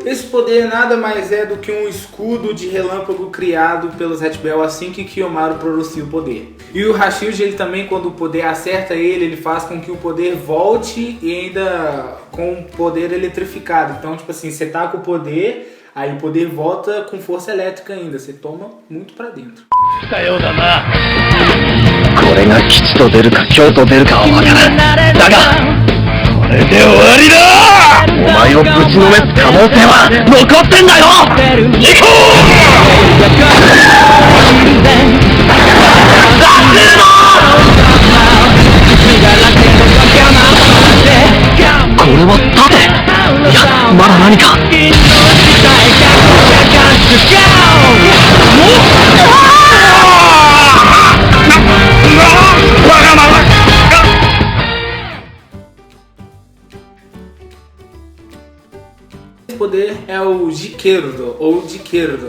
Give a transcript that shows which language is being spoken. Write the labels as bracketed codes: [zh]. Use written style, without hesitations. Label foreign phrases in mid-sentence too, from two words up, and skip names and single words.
[pt] Esse poder nada mais é do que um escudo de relâmpago criado pelos Red Bell assim que Kiyomaru pronuncia o poder. E o Hashield, ele também, quando o poder acerta ele faz com que o poder volte e ainda com o poder eletrificado. Então, tipo assim, você tá com o poder, aí o poder volta com força elétrica ainda, você toma muito pra dentro. [ja] したようだなこれが吉と出るか凶と出るかは分からんだがこれで終わりだお前をぶちのめす可能性は残ってんだよ行こうこれは盾いやまだ何か [pt] Esse poder é o Jikerudo, ou Jikerudo.